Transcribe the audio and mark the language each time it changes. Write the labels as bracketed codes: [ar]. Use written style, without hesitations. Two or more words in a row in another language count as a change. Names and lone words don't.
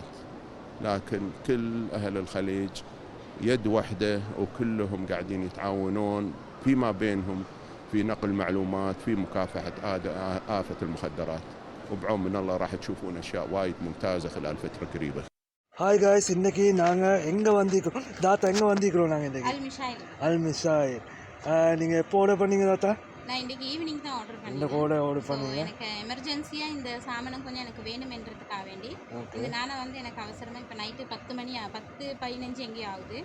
[ar] لكن كل أهل الخليج يد واحدة، وكلهم قاعدين يتعاونون فيما بينهم في نقل معلومات في مكافحة آفة المخدرات. وبعون من الله راح تشوفون أشياء وايد ممتازة خلال فترة قريبة. [en] Hi guys, [ta] இன்றைக்கி நாங்கள் எங்கே வந்திருக்கிறோம் தாத்தா? எங்கே வந்திருக்கிறோம் நாங்கள் இன்றைக்கி? அல்மிஷாயில். நீங்கள் எப்போ ஆர்டர் பண்ணீங்க தாத்தா? நான் இன்றைக்கி ஈவினிங் தான் ஆர்டர் பண்ணேன். இந்த கூட ஆர்டர் பண்ணீங்க? எனக்கு எமர்ஜென்சியாக இந்த சாமானம் கொஞ்சம் எனக்கு வேணுமென்றதுக்காக வேண்டி இந்த நானை எனக்கு அவசரமாக இப்போ நைட்டு 10:15 எங்கேயும் ஆகுது.